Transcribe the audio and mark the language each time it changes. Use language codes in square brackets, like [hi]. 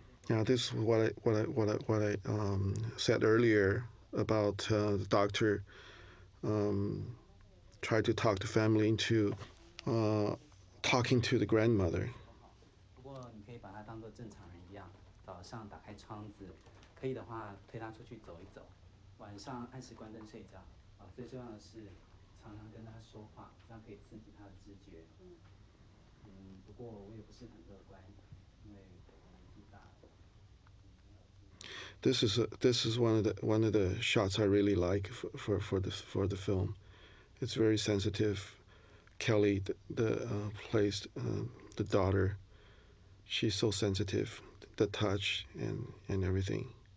[en] Now this is what I said earlier about the doctor. Try to talk the family into talking to the grandmother. [zh] 不过你可以把它当作正常人一样，早上打开窗子，可以的话推他出去走一走，晚上按时关灯睡觉。最重要的是常常常跟他说话，这样可以刺激他的知觉。不过我也不是很乐观，因为我年纪大了。 [en] This is one of the shots I really like for the film. It's very sensitive. Kelly plays the daughter. She's so sensitive, the touch and everything.